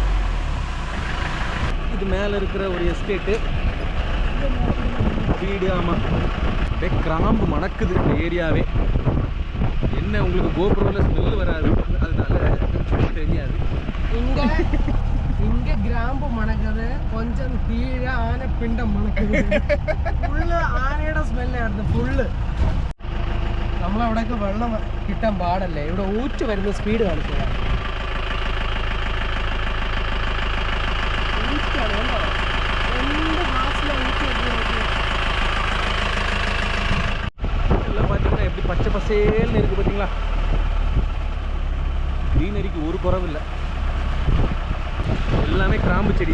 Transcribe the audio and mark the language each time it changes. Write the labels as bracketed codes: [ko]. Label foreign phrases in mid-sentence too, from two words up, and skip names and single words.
[ta] இது மேலே இருக்கிற ஒரு எஸ்டேட்டு வீடு. ஆமாம், அப்படியே கிராம்பு மணக்குது இந்த ஏரியாவே. என்ன உங்களுக்கு கோபுரத்தில் ஸ்மெல் வராது, அதனால தெரியாது. இங்கே கிராம்பு மணக்குது, கொஞ்சம் கீழே ஆனை பிண்டம் மணக்குது. [ml] ഫുള്ള് ആനയുടെ സ്മെല്ലായിരുന്നു ഫുള്ള്. നമ്മളവിടെയൊക്കെ വെള്ളം കിട്ടാൻ പാടല്ലേ, ഇവിടെ ഊറ്റ് വരുന്ന സ്പീഡ് കാണിക്കുക. [ta] எல்லாம் பார்த்தீங்கன்னா எப்படி பச்சை பசேல்னு இருக்குது பார்த்தீங்களா? க்ரீனரிக்கு ஒரு குறவு இல்லை. எல்லாமே கிராம்பு செடி.